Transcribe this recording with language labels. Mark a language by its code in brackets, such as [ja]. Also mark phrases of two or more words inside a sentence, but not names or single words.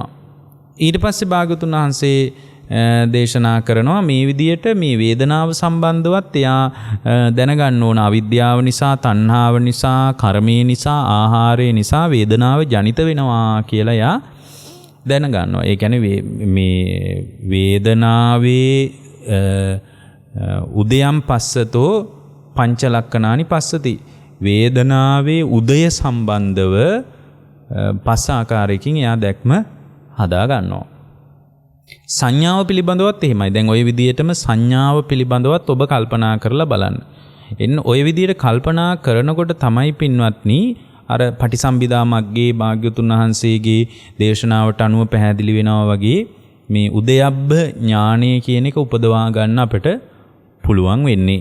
[si] ඊට පස්සේ භාග්‍යවතුන් වහන්සේ දේශනා කරනවා මේ විදියට මේ වේදනාව සම්බන්ධවත් එයා දැනගන්න ඕන අවිද්‍යාව නිසා තණ්හාව නිසා කර්මයේ නිසා ආහාරය නිසා වේදනාව ජනිත වෙනවා කියලා එයා දැනගන්නවා. ඒ කියන්නේ මේ වේදනාවේ [pi] උදයන් පස්සතෝ පංච ලක්ෂණානි පස්සති. [si] වේදනාවේ උදය සම්බන්ධව පස් ආකාරයකින් එයා දැක්ම හදා ගන්නවා. සංඥාව පිළිබඳවත් එහෙමයි. දැන් ওই විදිහටම සංඥාව පිළිබඳවත් ඔබ කල්පනා කරලා බලන්න. එන්න ওই විදිහට කල්පනා කරනකොට තමයි පින්වත්නි අර පටිසම්භිදා මග්ගේ භාග්‍යතුන් වහන්සේගේ දේශනාවට අනුව පැහැදිලි වෙනවා වගේ මේ උදයබ්බ ඥානය කියන එක උපදවා ගන්න අපිට පුළුවන් වෙන්නේ.